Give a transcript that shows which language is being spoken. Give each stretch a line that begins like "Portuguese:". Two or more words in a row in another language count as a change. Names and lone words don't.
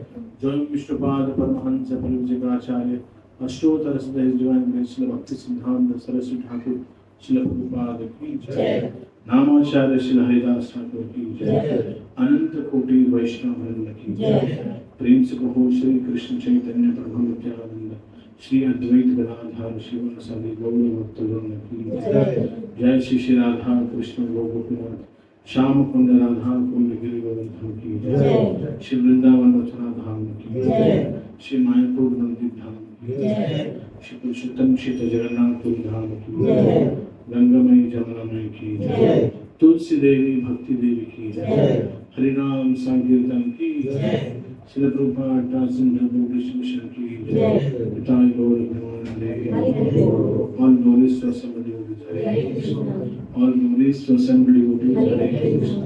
Hindi: जय विष्णुपाद परमहंस परिव्राजकाचार्य अष्टोत्तर सदैव
English: Divine Grace
Hindi: श्री भक्ति सिद्धांत सरस्वती ठाकुर श्री प्रभुपाद की जय। नामाचार्य श्री हरिदास ठाकुर की जय। अनंत कोटि वैष्णव वृंद की जय। प्रेम से कहो श्री कृष्ण चैतन्य प्रभु नित्यानंद श्री अद्वैत गदाधर शिवासादि गौर भक्तवृंद की जय। जय श्री श्री राधा कृष्ण गोपीनाथ श्याम कुंड राधा कुंड गिरि गोवर्धन की जय। श्री वृंदावन मथुरा धाम की जय। श्री मायापुर नंदी धाम की जय। श्री पुरुषोत्तम श्री जगन्नाथ धाम की जय। गंगामयी जमुनामयी की जय। तुलसी देवी भक्ति देवी की जय। हरिनाम संकीर्तन की जय। श्री प्रभुपाद दासन कृष्ण मिशन की जय।
Bangla: पिताई गौर प्रेमानंदे
English: All glories to assembly हरे कृष्ण। All glories to assembly हरे कृष्ण।